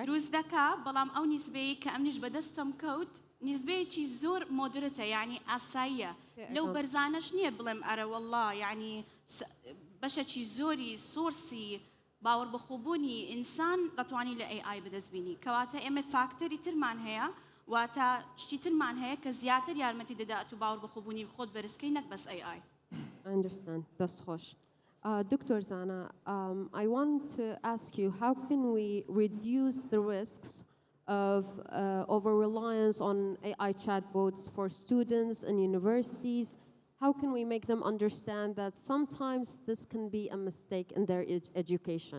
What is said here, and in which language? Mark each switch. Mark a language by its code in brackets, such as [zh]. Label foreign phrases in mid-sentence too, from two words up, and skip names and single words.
[ckb] دروست دەکا بەڵام ئەو نیسبەیە کە ئەمنیش بەدەستم کەوت نیسبەیەکی زۆر مۆدرەتە یعنی ئاساییە لەو بەرزانەش نییە بڵێم ئەرە وەڵڵا یعنی بەشێکی زۆری سۆرسی باوەڕ بەخۆبوونی ئینسان دەتوانی لە AI بەدەستبینی کەواتە ئێمە فاکتەری ترمان هەیە واتە شتی ترمان هەیە کە زیاتر یارمەتی دەدات و باوەڕ بەخۆبوونی خۆت بەرزکەی نەک بەس AI. [en] I understand. That's خوش. Dr. Zana, I want to ask you, how can we reduce the risks of over-reliance on AI chatbots for students and universities? How can we make them understand that sometimes this can be a mistake in their education?